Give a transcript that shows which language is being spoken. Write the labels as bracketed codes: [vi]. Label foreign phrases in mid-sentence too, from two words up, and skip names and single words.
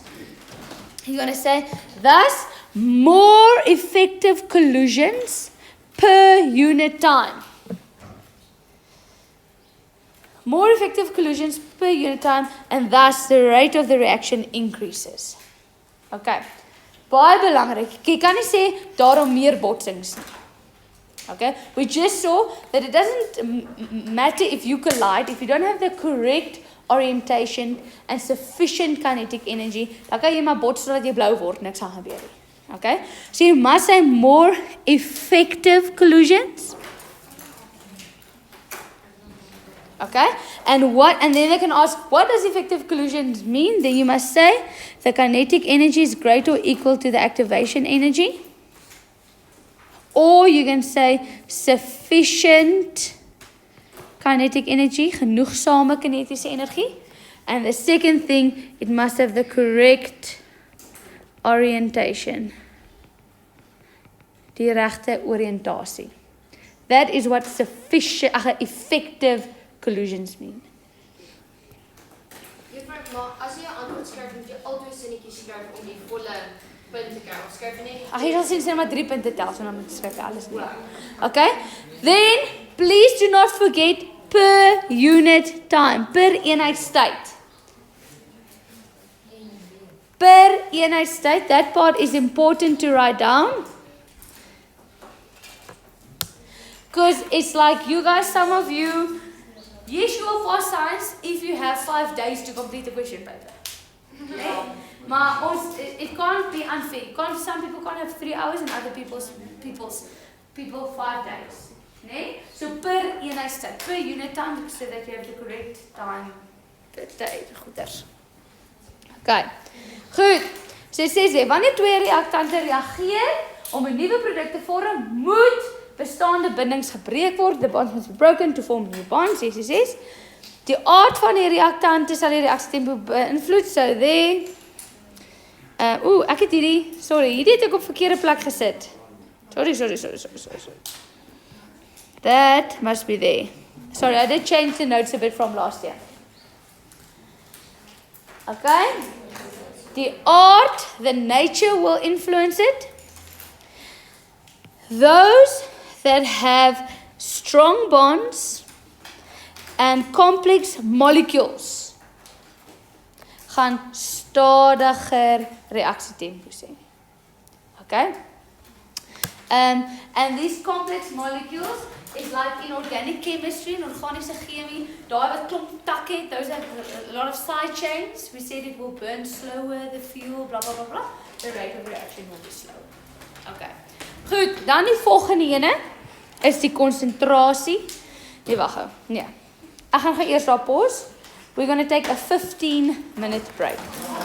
[en] You're going to say, thus, more effective collisions per unit time. More effective collisions per unit time, and thus the rate of the reaction increases. [af] Okay. Baie belangrik. Jy kan nie sê daarom meer botsings nie. [en] Okay? We just saw that it doesn't matter if you collide, if you don't have the correct orientation and sufficient kinetic energy, [af] dan kan jy maar bots sodat jy blou word, niks gaan gebeur nie. [en] Okay? So you must say more effective collisions. Okay? And then they can ask, what does effective collisions mean? Then you must say the kinetic energy is greater or equal to the activation energy. Or you can say sufficient kinetic energy, [af] genoegsame kinetische energie. [en] And the second thing, it must have the correct orientation. [af] Die regte oriëntasie. [en] That is what sufficient, effective collisions mean. [af] Juffrou, maar as jy 'n antwoord skryf, moet jy altyd sinnetjies skryf om die volle punt te kry. Of skryf jy net Ag, jy sal sien maar 3 punte tel, so dan moet jy skryf alles nie. [en] Okay? Then please do not forget per unit time, [af] per eenheidstyd. Per eenheidstyd, [en] that part is important to write down. Because it's like you guys, some of you, yes, you will pass science if you have 5 days to complete the question paper. Okay? But it can't be unfair. Some people can't have 3 hours and other people's people 5 days. [af] Nee? [en] So [af] per eenheidstyd, [en] per unit time, so that you have the correct time per day. [af] Goeders. Okay. Goed. So sê, wanneer twee reaktante reageer om 'n nuwe produk te vorm, moet bestaande bindings gebreek word. [en] The bonds must be broken to form new bonds. 6. [af] Die aard van die reaktante sal die reaksietempo beïnvloed. [en] So there. [af] Ek het hierdie het ek op verkeerde plek gesit. [en] Sorry. That must be there. Sorry, I did change the notes a bit from last year. Okay? The art, the nature will influence it. Those that have strong bonds and complex molecules [af] gaan stadiger reaksietempos hê. [en] Okay? And these complex molecules is like in organic chemistry and [af] organiese chemie, daai wat klomp takke het, [en] those have a lot of side chains. We said it will burn slower, the fuel, blah blah blah blah. The rate of reaction will be slower. Okay. [af] Goed, dan die volgende ene is die konsentrasie. Nee, wag gou. Nee. Ek gaan eers daar pause. [en] We're going to take a 15-minute break.